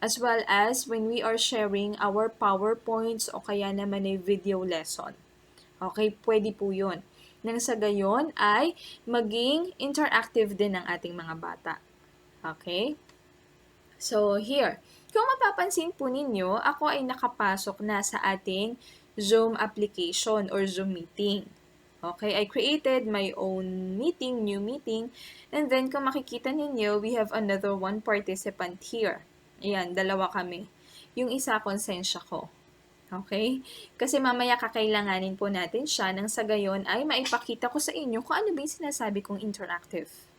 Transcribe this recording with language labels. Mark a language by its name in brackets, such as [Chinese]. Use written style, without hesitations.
[English] As well as when we are sharing our PowerPoints [Filipino] o kaya naman ay [English] video lesson. [Filipino] Okay, pwede po yun. Nang sa gayon ay maging interactive din ang ating mga bata. Okay? So here, kung mapapansin po ninyo, ako ay nakapasok na sa ating Zoom application or Zoom meeting. [English] Okay, I created my own meeting, new meeting, and then [Filipino] kung makikita ninyo, [English] we have another one participant here. [Filipino] Ayan, dalawa kami. Yung isa, konsensya ko. Okay? Kasi mamaya kakailanganin po natin siya nang sa gayon ay maipakita ko sa inyo kung ano ba yung sinasabi kong interactive.